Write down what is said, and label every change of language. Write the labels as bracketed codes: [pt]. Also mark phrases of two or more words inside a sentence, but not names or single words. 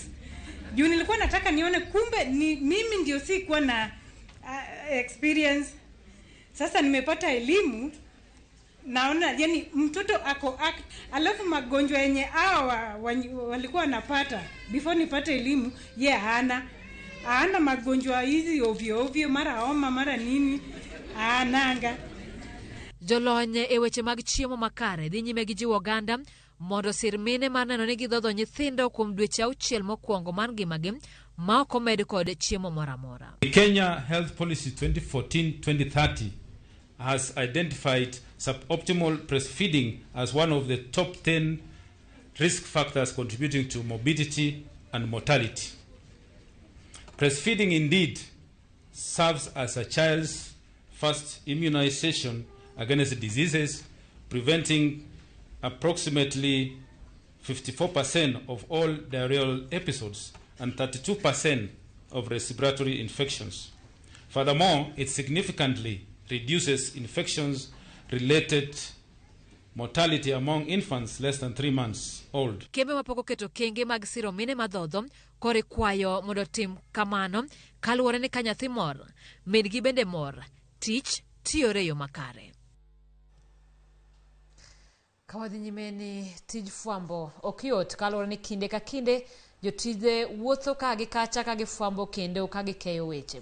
[sw] Juu nilikuwa nataka nione kumbe mimi ndio sikuwa na experience. Sasa nimepata elimu, naona yani mtoto ako alafu magonjwa yenye hawa walikuwa wanapata before nipate elimu hana magonjwa hizi ovyo mara homa mara nini nanga. [luo] Jolony e weche mag chiemo makare dhi nyime gi jiwo oganda mondo sir mine mar neno ni gidhodho nyithindo kuom dweche 6 mokwongo mar ngimagi ma ok omed kod chiemo moro amora. [en] The Kenya Health Policy 2014-2030 has identified suboptimal breastfeeding as one of the top 10 risk factors contributing to morbidity and mortality. Breastfeeding indeed serves as a child's first immunization against diseases, preventing approximately 54% of all diarrheal episodes and 32% of respiratory infections. Furthermore, it significantly reduces infections-related mortality among infants less than 3 months old. [luo] Kembe mapoko keto kenge mag siro mine madhodho kore kwayo mondo tim kamano kaluwore ni ka nyathi mor, min-gi bende mor, tich tiyore yo makare. Kawadhi nyime ni tij fwambo ok yot kaluwore ni kinde ka kinde jotije wuotho ka gi kacha ka gi fwambo kendo ka gi keyo weche.